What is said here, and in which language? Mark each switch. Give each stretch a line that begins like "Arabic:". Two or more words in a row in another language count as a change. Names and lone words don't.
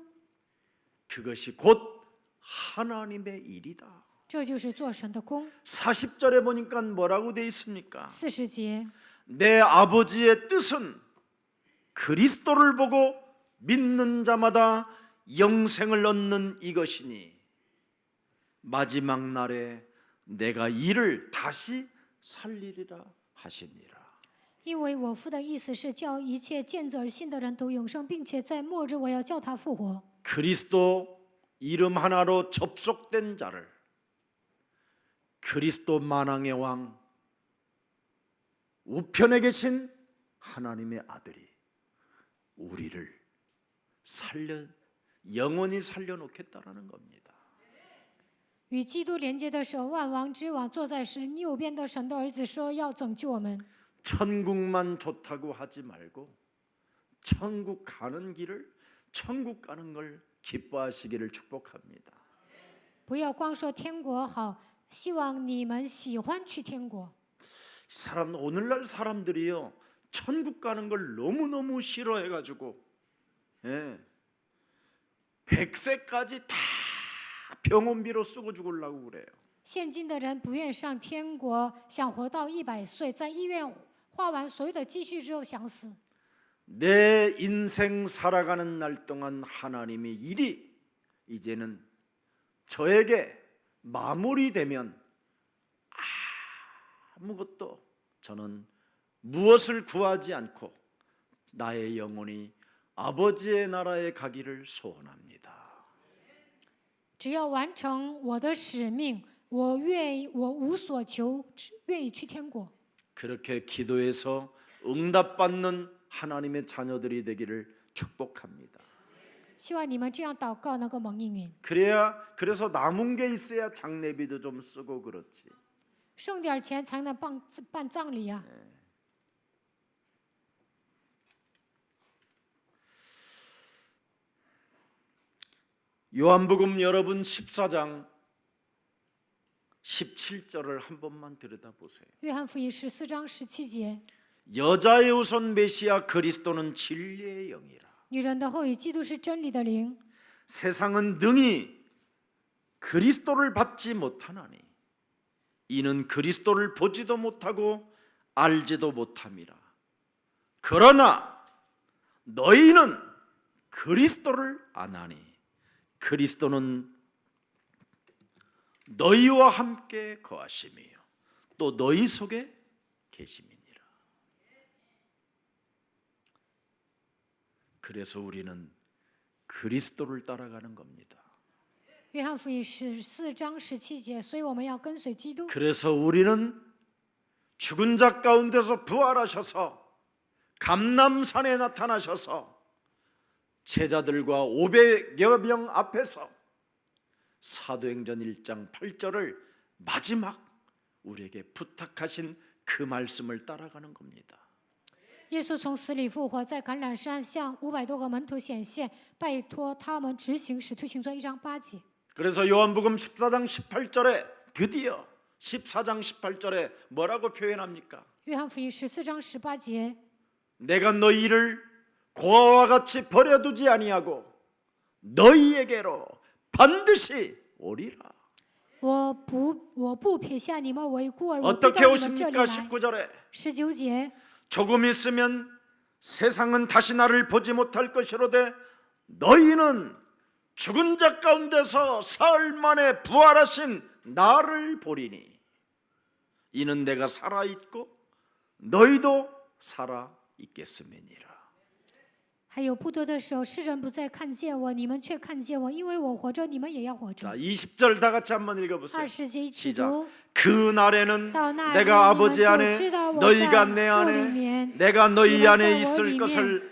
Korean: 그것이 곧 하나님의 일이다.
Chinese: 这就是做神的工。
Korean: 40절에 보니까 뭐라고 돼 있습니까?
Chinese: 40节，
Korean: 내 아버지의 뜻은 그리스도를 보고 믿는 자마다 영생을 얻는 이것이니 마지막 날에 내가 이를 다시 살리리라 하시니라.
Chinese: 因为我父的意思是叫一切见子而信的人都永生，并且在末日我要叫他复活。
Korean: 그리스도 이름 하나로 접속된 자를 그리스도 만왕의 왕 우편에 계신 하나님의 아들이 우리를 영원히 살려놓겠다라는 겁니다.
Chinese: 与基督连接的手，万王之王坐在神右边的神的儿子说要拯救我们。
Korean: 천국만 좋다고 하지 말고 천국 가는 길을 천국 가는 걸 기뻐하시기를 축복합니다.
Chinese: 不要光说天国好，希望你们喜欢去天国。
Korean: 오늘날 사람들이요, 천국 가는 걸 너무너무 싫어해가지고 100세까지 다 병원비로 쓰고 죽으려고 그래요.
Chinese: 现今的人不愿上天国，想活到100岁，在医院花完所有的积蓄之后想死。
Korean: 내 인생 살아가는 날 동안 하나님의 일이 이제는 저에게 마무리되면 아무것도 저는 무엇을 구하지 않고 나의 영혼이 아버지의 나라에 가기를 소원합니다.
Chinese: 只要完成我的使命，我无所求，只愿意去天国。
Korean: 그렇게 기도해서 응답받는 하나님의 자녀들이 되기를 축복합니다.
Chinese: 希望你们这样祷告能够蒙应允。
Korean: 그래서 남은 게 있어야 장례비도 좀 쓰고 그렇지.
Chinese: 剩点钱才能办葬礼啊！
Korean: 요한복음 여러분 14장 17절을 한 번만 들여다보세요.
Chinese: 约翰福音14章17节，
Korean: 여자의 우선 메시아 그리스도는 진리의 영이라.
Chinese: 女人的后裔基督是真理的灵，
Korean: 세상은 능히 그리스도를 받지 못하나니 이는 그리스도를 보지도 못하고 알지도 못함이라. 그러나 너희는 그리스도를 아나니 그리스도는 너희와 함께 거하심이요 또 너희 속에 계심이니라. 그래서 우리는 그리스도를 따라가는 겁니다.
Chinese: 约翰福音14章17节，所以我们要跟随基督。
Korean: 그래서 우리는 죽은 자 가운데서 부활하셔서 감람산에 나타나셔서 제자들과 500여 명 앞에서 사도행전 1장 8절을 마지막 우리에게 부탁하신 그 말씀을 따라가는 겁니다.
Chinese: 耶稣从死里复活，在橄榄山向500多个门徒显现，拜托他们执行使徒行传1章8节。
Korean: 그래서 요한복음 14장 18절에 드디어 14장 18절에 뭐라고 표현합니까?
Chinese: 约翰福音14章18节，
Korean: 내가 너희를 고아와 같이 버려두지 아니하고 너희에게로 반드시 오리라.
Chinese: 我不撇下你们为孤儿，我必
Korean: 어떻게
Chinese: 到你们这里
Korean: 오십니까?
Chinese: 来。
Korean: 19절에
Chinese: 19节，
Korean: 조금 있으면 세상은 다시 나를 보지 못할 것이로되 너희는 죽은 자 가운데서 사흘 만에 부활하신 나를 보리니 이는 내가 살아있고 너희도 살아있겠음이니라.
Chinese: 还有不多的时候，世人不再看见我，你们却看见我，因为我活着，你们也要活着。
Korean: 자, 20절 다 같이 한번 읽어보세요.
Chinese: 20 节一起
Korean: 시작.
Chinese: 读。
Korean: 그 날에는
Chinese: 到那日，
Korean: 내가
Chinese: 你们
Korean: 아버지
Chinese: 就
Korean: 안에
Chinese: 知道我
Korean: 너희가
Chinese: 在
Korean: 내
Chinese: 父里
Korean: 안에
Chinese: 面，
Korean: 내가
Chinese: 你
Korean: 너희
Chinese: 们在
Korean: 안에
Chinese: 我
Korean: 있을
Chinese: 里面，
Korean: 것을